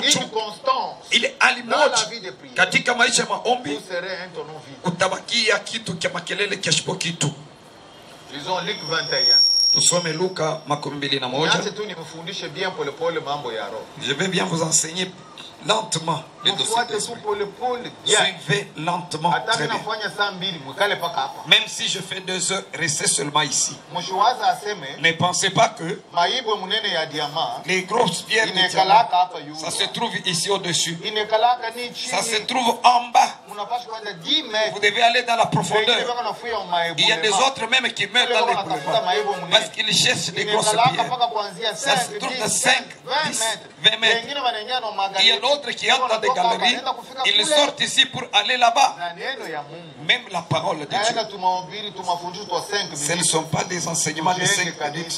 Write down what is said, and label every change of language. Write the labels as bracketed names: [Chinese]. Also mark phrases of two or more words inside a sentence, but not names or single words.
[Swahili] mchungu [French] constance [Swahili] ile hali [French] dans la [Swahili] moja [French] vie de prière, [Swahili] katika maisha ya [French] vous [Swahili] maombi, [French] serez un tonneau vide. [Swahili] utabakia kitu cha makelele kiasipo kitu. [French] Lisons Luc 21. [Swahili] Tusome Luka 21. Niache tu nimfundishe bien polepole mambo ya roho. [French] Je vais bien vous enseigner lentement le dossier [Swahili] Mfuate tu [French] d'esprit. [Swahili] polepole. Yeah. [French] Suivez lentement. [Swahili] Hata [French] Très bien. [Swahili] nafanya saa mbili mwikale paka hapa. [French] Même si je fais 2 heures, restez seulement ici. [Swahili] Mshiwaza aseme [French] Ne pensez pas que [Swahili] maibwe munene ya diamant [French] les grosses pierres de diamant, [Swahili] inekalaka hapa yule. [French] ça se trouve ici au-dessus. [Swahili] Inekalaka ni chini. [French] Ça se trouve en bas. [Swahili] Munapaswa kwenda 10 [French] Vous mètres. devez aller dans la [Swahili] Wengine [French] profondeur. [Swahili] wako nafuya maibwe. [French] Il y a des autres même qui meurent dans les boulevards parce qu'ils cherchent des grosses pierres. Ça se trouve de 5, 10, 20 mètres. Il y a d'autres qui entrent dans des galeries. Ils sortent ici pour aller là-bas. Même la parole de Dieu. Ce ne sont pas des enseignements de 5 minutes.